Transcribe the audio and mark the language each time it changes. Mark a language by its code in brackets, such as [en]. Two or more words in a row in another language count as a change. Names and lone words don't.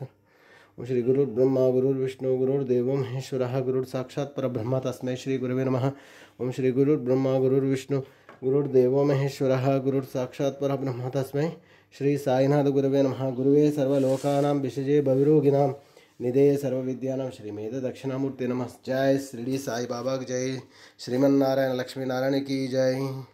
[sa] ओम श्री गुरुर्ब्रह्मा गुरुर्विष्णु गुरुर्देवो महेश्वरः गुरुर्साक्षात् परब्रह्म तस्मै श्री गुरवे नमः। ओम श्री गुरुर्ब्रह्मा गुरुर्विष्णु गुरुर्देवो महेश्वरः गुरुर्साक्षात् परब्रह्म तस्मै श्री साईनाथ गुरवे नमः। गुरुवे सर्वलोकानां विषजे भवरोगिणां निधये सर्वविद्यानां श्रीमेध दक्षिणामूर्ते नमः। [hi] जय श्री साई बाबा की जय। श्रीमन्नारायण लक्ष्मी नारायण की जय।